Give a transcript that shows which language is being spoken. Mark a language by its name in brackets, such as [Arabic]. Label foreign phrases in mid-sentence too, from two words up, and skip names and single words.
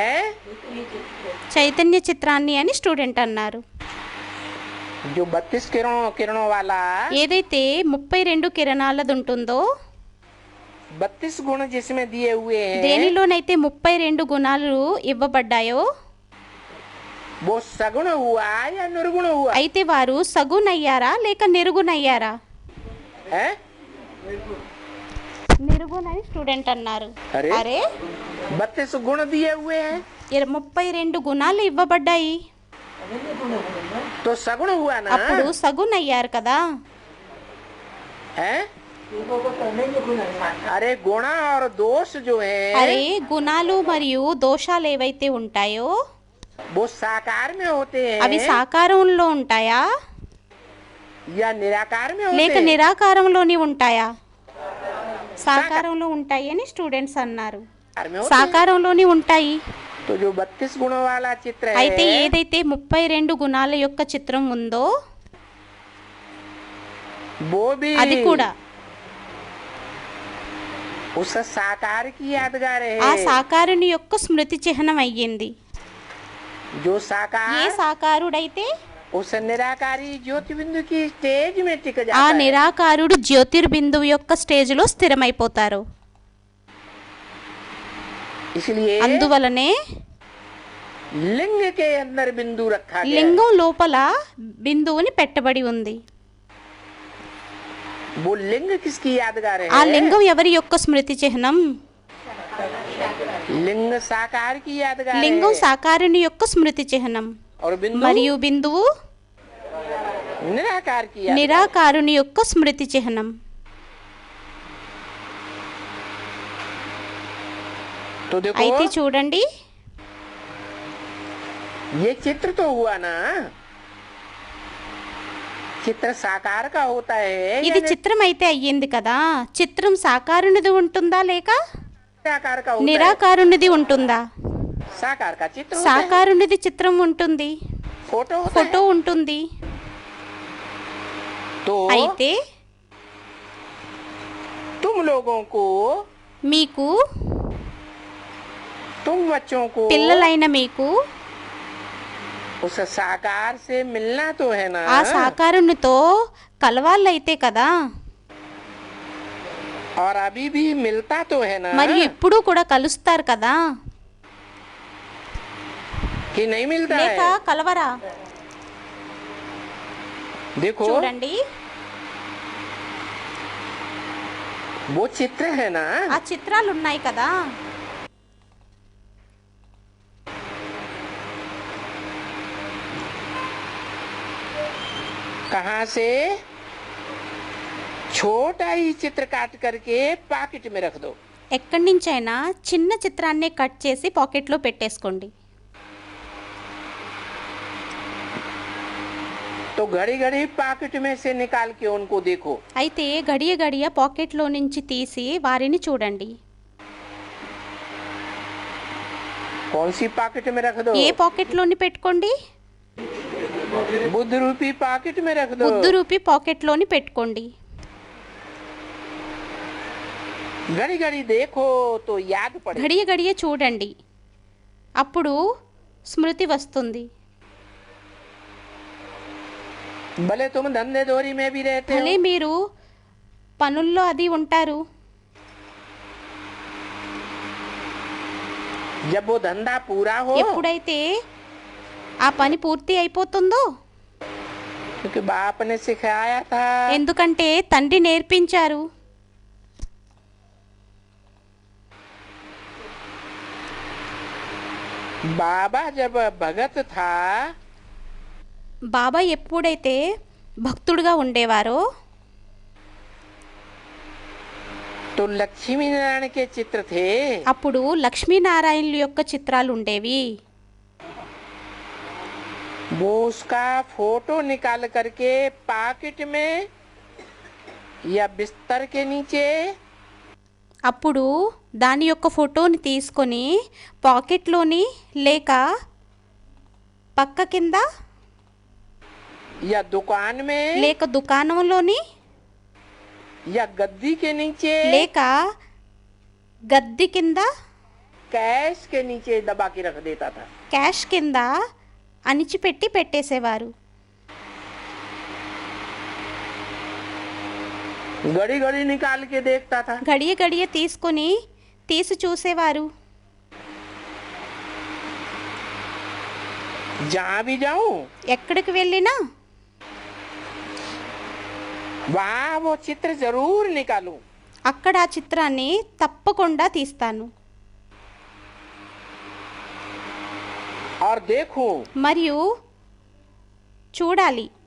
[Telugu] చైతన్య చిత్రాన్ని అని స్టూడెంట్ అన్నారు. [Hindi] जो 32 किरणों वाला [Telugu] ఏదైతే 32 కిరణాలది ఉంటుందో, [Hindi] 32 गुण जिसमें दिए हुए हैं, [Telugu] దేనిలోనైతే 32 గుణాలు ఇవ్వబడ్డాయో, [Hindi] वो सगुण हुआ या निर्गुण हुआ? [Telugu] అయితే వారు సగుణయ్యారా లేక నిర్గుణయ్యారా? [Hindi] है? [Telugu] నిర్గుణని స్టూడెంట్ అన్నారు. అరే? అరే [Hindi] 32 गुण दिए हुए हैं [Telugu] 32 గుణాలు ఇవ్వబడ్డాయి, [Hindi] तो सगुण हुआ ना? [Telugu] అప్పుడు సగుణయ్యారు కదా. [Hindi] है? अरे गुण और दोष जो है [Telugu] అరే గుణాలు మరియు దోషాలు ఏవైతే ఉంటాయో [Hindi] वो साकार में होते [Telugu] అవి [Hindi] हैं [Telugu] సాకారంలో ఉంటాయా [Hindi] या निराकार में [Telugu] లేక [Hindi] होते हैं? [Telugu] నిరాకారంలోని ఉంటాయా? సాకారంలో ఉంటాయి అని స్టూడెంట్స్ అన్నారు. [Hindi] साकार में होते हैं। [Telugu] సాకారంలోని ఉంటాయి. [Hindi] तो जो 32 गुणों वाला चित्र [Telugu] అయితే [Hindi] है [Telugu] ఏదైతే 32 గుణాల యొక్క చిత్రం ఉందో [Hindi] वो भी [Telugu] అది కూడా [Hindi] उस साकार की यादगार [Telugu] ఆ [Hindi] है। [Telugu] సాకారుని యొక్క స్మృతి చిహ్నం అయ్యింది. [Hindi] जो [Telugu] ఏ [Hindi] साकार [Telugu] సాకారుడైతే [Hindi] उस निराकारी ज्योति बिंदु की स्टेज में टिक [Telugu] ఆ [Hindi] जाता है। [Telugu] నిరాకారుడు జ్యోతిర్బిందువు యొక్క స్టేజ్లో స్థిరమైపోతారు. [Hindi] इसलिए [Telugu] అందువలనే [Hindi] लिंग के अंदर बिंदु रखा गया है। [Telugu] లింగం లోపల బిందువుని పెట్టబడి ఉంది. [Hindi] वो लिंग किसकी यादगार [Telugu] ఆ [Hindi] है? [Telugu] లింగం ఎవరి యొక్క స్మృతి చిహ్నం? [Hindi] लिंग साकार की यादगार [Telugu] లింగం [Hindi] है [Telugu] సాకారుని యొక్క స్మృతి చిహ్నం [Hindi] और बिंदु [Telugu] మరియు బిందువు [Hindi] निराकार की यादगार। [Telugu] నిరాకారుని యొక్క స్మృతి చిహ్నం. [Hindi] तो देखो [Telugu] అయితే చూడండి, [Hindi] ये चित्र तो हुआ ना, चित्र साकार का होता है [Telugu] ఇది [Hindi] या [Telugu] చిత్రం అయితే అయ్యింది కదా. చిత్రం సాకారునిది ఉంటుందా లేక [Hindi] निराकार का होता है? [Telugu] నిరాకారునిది ఉంటుందా? [Hindi] साकार का चित्र होता है। [Telugu] సాకారునిది చిత్రం ఉంటుంది, [Hindi] फोटो होता [Telugu] ఫోటో ఉంటుంది. [Hindi] है। तो [Telugu] అయితే [Hindi] तुम लोगों को, [Telugu] మీకు [Hindi] तुम बच्चों को [Telugu] పిల్లలైన మీకు [Hindi] उस साकार से मिलना तो है ना। [Telugu] ఆ సాకారునితో కలవాళ్ళైతే కదా. [Hindi] और अभी भी मिलता तो है ना [Telugu] మరియు ఇప్పుడు కూడా కలుస్తారు కదా, [Hindi] कि नहीं मिलता [Telugu] లేక [Hindi] है? [Telugu] కలవరా? [Hindi] देखो [Telugu] చూడండి, [Hindi] वो चित्र है ना, [Telugu] ఆ చిత్రాలు ఉన్నాయి కదా, [Hindi] कहाँ से छोटा ही चित्र काट करके पॉकेट में रख दो। [Telugu] ఎక్కడి నుంచైనా చిన్న చిత్రాన్ని కట్ చేసి పాకెట్లో పెట్టేసుకోండి. [Hindi] तो घड़ी घड़ी पॉकेट में से निकाल के उनको देखो। [Telugu] అయితే గడియ గడియ పాకెట్లో నుంచి తీసి వారిని చూడండి. [Hindi] कौन सी पॉकेट में रख दो? [Telugu] ఏ పాకెట్లోని పెట్టుకోండి? [Hindi] बुद्ध रूपी पॉकेट में रख दो। [Telugu] బుద్ధు రూపీ పాకెట్లోని పెట్టుకోండి. [Hindi] घड़ी घड़ी देखो तो याद पड़े। [Telugu] గడియ గడియ చూడండి, అప్పుడు స్మృతి వస్తుంది. [Hindi] भले तुम धंधे दोरी में भी रहते [Telugu] భలే [Hindi] हो, [Telugu] మీరు పనుల్లో అది ఉంటారు, [Hindi] जब वो धंधा पूरा हो, [Telugu] ఎప్పుడైతే ఆ పని పూర్తి అయిపోతుందో, [Hindi] क्योंकि बाप ने सिखाया था, [Telugu] ఎందుకంటే తండ్రి నేర్పించారు. [Hindi] बाबा जब भगत था [Telugu] బాబా ఎప్పుడైతే భక్తుడుగా ఉండేవారో [Hindi] तो लक्ष्मी नारायण के चित्र थे, [Telugu] అప్పుడు లక్ష్మీనారాయణుల యొక్క చిత్రాలు ఉండేవి. [Hindi] वो उसका फोटो निकाल करके पॉकेट में या बिस्तर के नीचे [Telugu] అప్పుడు దాని యొక్క ఫోటోని తీసుకొని పాకెట్లోని లేక పక్క కింద [Hindi] या दुकान में [Telugu] లేక దుకాణంలోని [Hindi] या गद्दी के नीचे [Telugu] లేక గద్ది కింద [Hindi] कैश के नीचे दबा के रख देता था। [Telugu] క్యాష్ కింద అణిచిపెట్టి పెట్టేసేవారు. [Hindi] घड़ी घड़ी निकाल के देखता था। [Telugu] గడియ గడియ తీసుకొని తీసి చూసేవారు. [Hindi] जहाँ भी जाऊं [Telugu] ఎక్కడికి వెళ్ళినా [Hindi] वहाँ वो चित्र जरूर निकालूं। [Telugu] అక్కడ ఆ చిత్రాన్ని తప్పకుండా తీస్తాను [Hindi] और देखूं, [Telugu] మరియు చూడాలి.